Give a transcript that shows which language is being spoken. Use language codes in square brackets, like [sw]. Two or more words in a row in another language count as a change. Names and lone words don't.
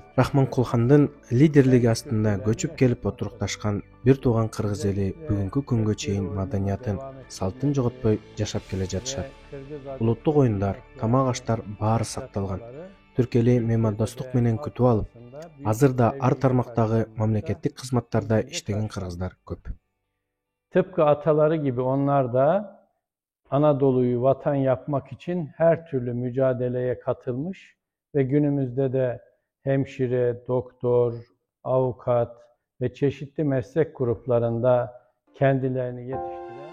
[ky] Rahman Kulxandын liderligi астында көчүп келип отурукташкан бир тууган кыргыз эли бүгүнкү күнгө чейин маданиятын, салтын жоготпой жашап келе жатышат. Улуттук оюндар, тамак аштар баары сакталган. Түрк эли меймандостук менен күтүп алып, азыр да ар тармактагы мамлекеттик кызматтарда иштеген кыргыздар көп. [tr] Tıpkı ataları gibi onlar da Anadolu'yu vatan yapmak için her türlü mücadeleye katılmış ve günümüzde de hemşire, doktor, avukat ve çeşitli meslek gruplarında kendilerini yetiştirmişler.